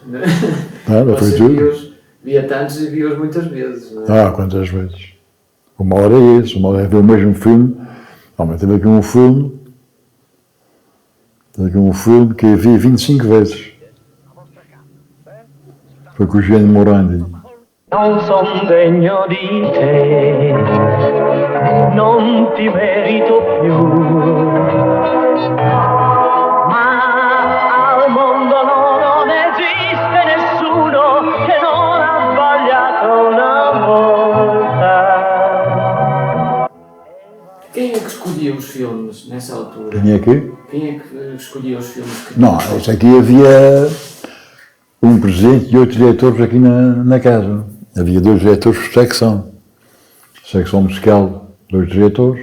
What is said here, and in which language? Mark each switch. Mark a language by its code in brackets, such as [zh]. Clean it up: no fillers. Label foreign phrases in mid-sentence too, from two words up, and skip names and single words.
[pt] Foi tudo. Via tantos e vi-os muitas vezes. Não é? Quantas vezes? Uma hora é isso, uma hora é ver o mesmo filme. Mas teve aqui um filme que eu vi 25 vezes. Foi com o Gianni Morandi. [it] Non son degno di te, non ti merito più, ma al mondo non esiste nessuno che non ha sbagliato una volta. [pt] Quem é que escolhia os filmes nessa altura? Quem é que? Quem é que escolhia os filmes? Não, isso aqui havia um presidente e 8 diretores aqui na casa. Havia 2 diretores por secção. Secção musical, 2 diretores.